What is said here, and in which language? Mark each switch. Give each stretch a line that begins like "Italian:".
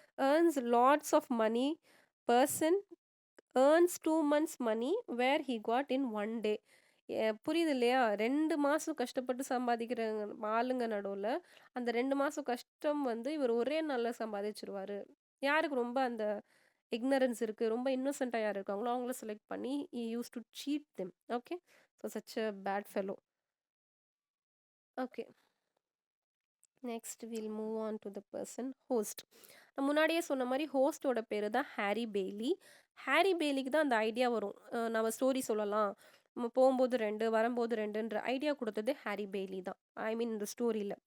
English: Earns lots of money. Person earns 2 months money where he got in 1 day.
Tamil: புரியுது இல்லையா? 2 மாதம் கஷ்டப்பட்டு சம்பாதிக்கிற ஆளுங்க நடுவில் அந்த 2 மாதம் கஷ்டம் வந்து இவர் ஒரே நாளில் சம்பாதிச்சிருவார். யாருக்கு ரொம்ப அந்த இக்னரன்ஸ் இருக்குது, ரொம்ப இன்னோசென்ட்டாக யார் இருக்காங்களோ அவங்கள செலக்ட் பண்ணி
English: he used to cheat them. Okay, so such a bad fellow. Okay, next will move on to the person host.
Tamil: நான் முன்னாடியே சொன்ன மாதிரி ஹோஸ்டோட பேர் தான் ஹாரி பெய்லி. ஹாரி பெய்லிக்கு தான் அந்த ஐடியா வரும், நம்ம ஸ்டோரி சொல்லலாம், நம்ம போகும்போது 2 வரும்போது 2ன்ற ஐடியா கொடுத்தது ஹாரி பெய்லி தான்.
English: I mean
Tamil: இந்த ஸ்டோரியில்.